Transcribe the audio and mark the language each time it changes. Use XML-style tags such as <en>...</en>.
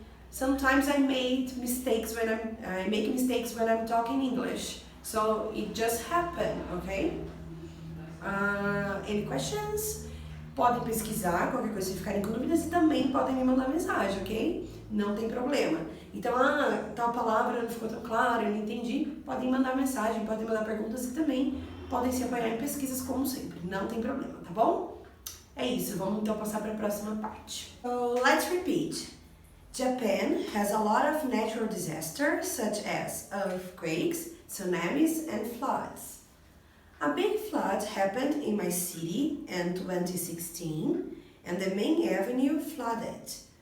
<en>Sometimes I make mistakes when I'm talking English, so it just happened, okay? Any questions?</en> <pt>Podem pesquisar, qualquer coisa se ficarem com dúvidas, e também podem me mandar mensagem, ok? Não tem problema. Então, tal palavra não ficou tão clara, eu não entendi, podem mandar mensagem, podem mandar perguntas e também podem se apoiar em pesquisas como sempre, não tem problema, tá bom? É isso, vamos então passar para a próxima parte.</pt> <en>So, let's repeat. Japan has a lot of natural disasters such as earthquakes, tsunamis and floods. A big flood happened in my city in 2016 and the main avenue flooded.</en>